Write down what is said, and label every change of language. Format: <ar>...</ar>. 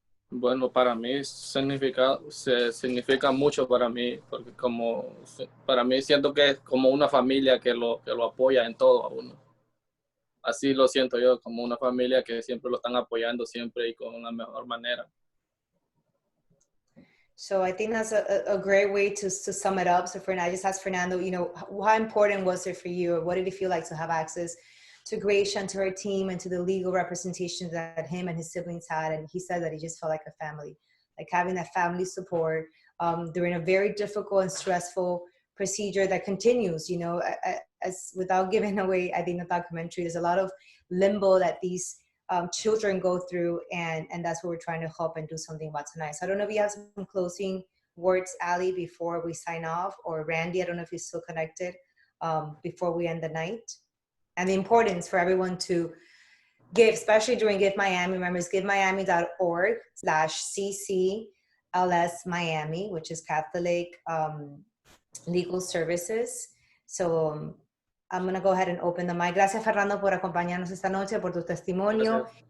<es>Bueno, para mí significa mucho para mí, porque para mí siento que es como una familia que lo apoya en todo a uno. Así lo siento yo, como una familia que siempre lo están apoyando siempre y con una mejor manera.</es> <en>So I think that's a great way to sum it up. So I just asked Fernando, you know, how important was it for you, or what did it feel like to have access to Gracia and to her team and to the legal representation that him and his siblings had? And he said that he just felt like a family, like having that family support during a very difficult and stressful procedure that continues, you know, as without giving away, I think the documentary, there's a lot of limbo that these children go through, and that's what we're trying to help and do something about tonight. So I don't know if you have some closing words, Ali, before we sign off, or Randy, I don't know if you're still connected, before we end the night. And the importance for everyone to give, especially during Give Miami. Remember, it's givemiami.org/CCLS-Miami, which is Catholic Legal Services. So I'm going to go ahead and open the mic.</en> <es>Gracias, Fernando, por acompañarnos esta noche, por tu testimonio.</es>